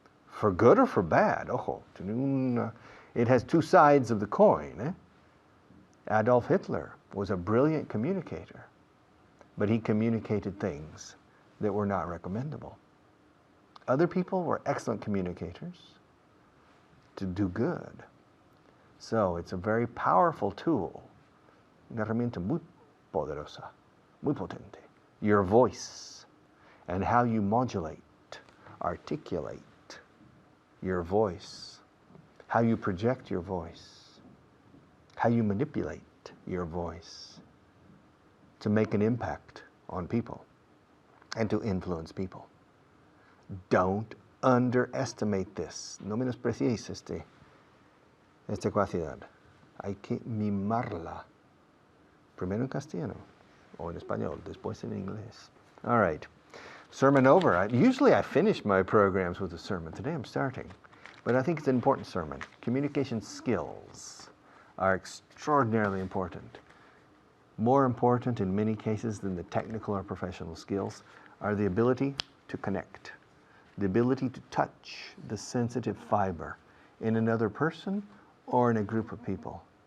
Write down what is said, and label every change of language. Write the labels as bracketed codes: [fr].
[en] For good or for bad, ojo. It has two sides of the coin. Adolf Hitler was a brilliant communicator, but he communicated things that were not recommendable. Other people were excellent communicators to do good. So it's a very powerful tool, [es] una herramienta muy poderosa, muy potente. [en] Your voice and how you modulate, articulate your voice, how you project your voice, how you manipulate your voice to make an impact on people and to influence people. Don't underestimate this. [es] No menosprecies esta capacidad. Hay que mimarla. Primero en castellano o en español, después en inglés. [en] All right. Sermon over. Usually I finish my programs with a sermon. Today I'm starting. But I think it's an important sermon. Communication skills are extraordinarily important. More important in many cases than the technical or professional skills are the ability to connect, the ability to touch the sensitive fiber in another person or in a group of people.